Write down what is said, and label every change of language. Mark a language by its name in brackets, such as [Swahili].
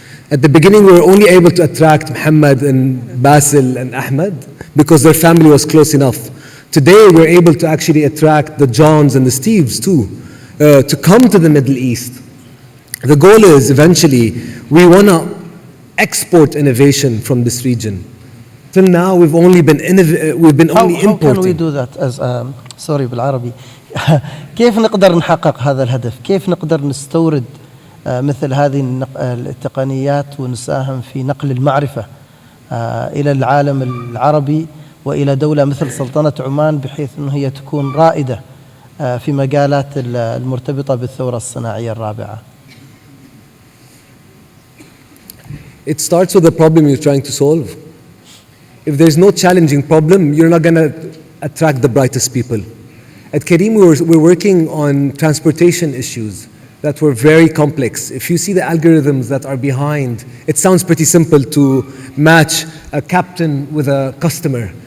[English] At the beginning, we were only able to attract Muhammad and Basil and Ahmed because their family was close enough. Today, we're able to actually attract the Johns and the Steves too, to come to the Middle East. The goal is eventually, we want to export innovation from this region. Till now, we've been only importing. How can we do that as sorry [Arabic] بالعربي كيف نقدر نحقق هذا الهدف؟ كيف نقدر نستورد مثل هذه التقنيات ونساهم في نقل المعرفة إلى العالم العربي وإلى دولة مثل سلطنة عمان بحيث أنه هي تكون رائدة في مجالات المرتبطة بالثورة الصناعية الرابعة؟ [English] It starts with the problem you're trying to solve. If there's no challenging problem, you're not going to attract the brightest people. At Kareem, we're working on transportation issues that were very complex. If you see the algorithms that are behind, it sounds pretty simple to match a captain with a customer.